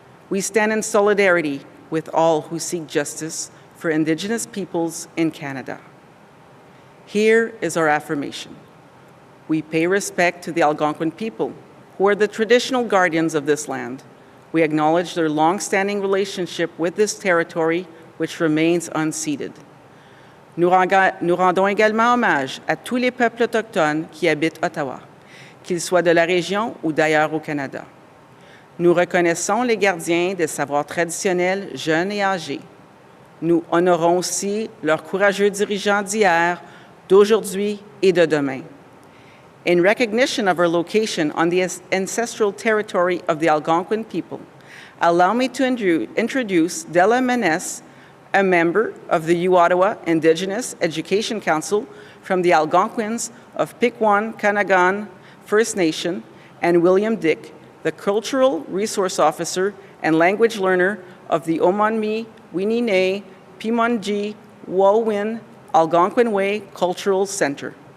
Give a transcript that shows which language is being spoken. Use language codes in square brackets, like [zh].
[en] We stand in solidarity with all who seek justice for Indigenous peoples in Canada. Here is our affirmation. We pay respect to the Algonquin people, who are the traditional guardians of this land. We acknowledge their long-standing relationship with this territory, which remains unceded. [fr] Nous rendons également hommage à tous les peuples autochtones qui habitent Ottawa, qu'ils soient de la région ou d'ailleurs au Canada. Nous reconnaissons les gardiens des savoirs traditionnels jeunes et âgés. Nous honorons aussi leurs courageux dirigeants d'hier, d'aujourd'hui et de demain. [en] In recognition of our location on the ancestral territory of the Algonquin people, allow me to introduce Della Menes, a member of the U-Ottawa Indigenous Education Council from the Algonquins of Pikwon-Kanagan First Nation, and William Dick, the Cultural Resource Officer and Language Learner of the Omanmi Winine Pimonji Walwin Algonquin Way Cultural Center.